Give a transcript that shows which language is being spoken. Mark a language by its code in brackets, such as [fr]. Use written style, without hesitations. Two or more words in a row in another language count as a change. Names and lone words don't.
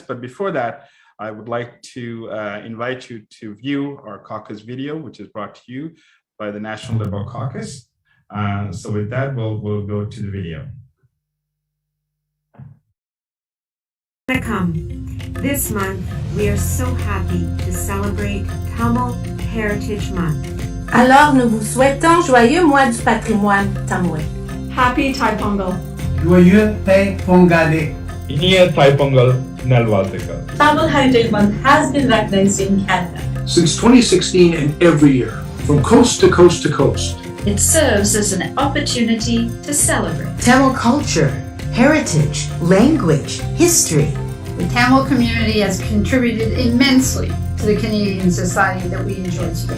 [en] But before that, I would like to invite you to view our caucus video, which is brought to you by the National Liberal Caucus. So with that, we'll go to the video. This month, we are so happy to celebrate Tamil Heritage Month. [fr] Alors, nous vous souhaitons joyeux mois du patrimoine tamouais. [en] Happy Thai Pongal. [fr] Joyeux Thai Pongal. [ta] இனிய தை பொங்கல் நல்வாழ்த்துக்கள். [en] Tamil Heritage Month has been recognized in Canada since 2016 and every year, from coast to coast to coast. It serves as an opportunity to celebrate Tamil culture, heritage, language, history. The Tamil community has contributed immensely to the Canadian society that we enjoy today.